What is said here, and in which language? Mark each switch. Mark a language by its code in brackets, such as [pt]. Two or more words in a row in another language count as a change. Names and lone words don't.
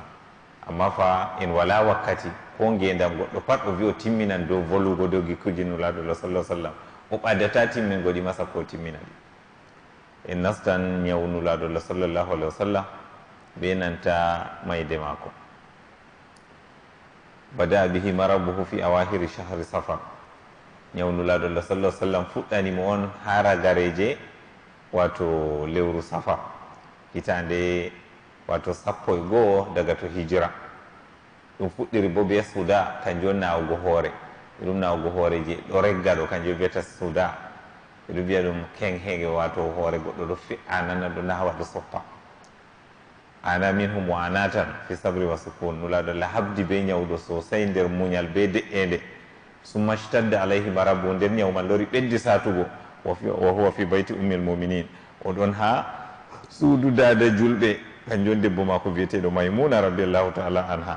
[ff] amma fa en wala wakkati ko ngendam goɗɗo pat o wi o timminan dow volugo dow gikkuji nulaɗo Allah [ar] صلى سلم [ff] o ɓaddata timmingoɗi masa ko timmina ɗi. en nastan ñawnulaɗo Allah [ar] صلى الله عليه وسلم [ff] be nanta mayde maako. [ar] بدأ به مرضه في أواخر شهر صفر. [ff] ñawnulaɗo Allah [ar] صلى سلم [ff] fuɗɗanimo on ha ragareje wato lewru safar hitande wato 11 daga to hijira. ɗum fuɗɗiri bo be suda kanjum on nawugo hoore. ɗum nawugo hoore je ɗo regga ɗo kanjum wiyata suda. ɓeɗo mbiya ɗum kenhege wato hoore goɗɗo ɗo fi'a nana ɗo nawa ɗo soppa. [ar] أنا منهم وأناة في صبر وسكون. [ff] nulaɗo Allah habdi be ñawɗo sosai nder muñal be de'ede. [ar] ثم اشتد عليه مرضه [ff] nder ñawman lori ɓeddi satugo [ar] وهو في بيت أم المؤمنين. [ff] oɗon ha suudu dada julɓe kanjum debbo mako biyeteɗo maymuna [ar] رضي الله تعالى عنها.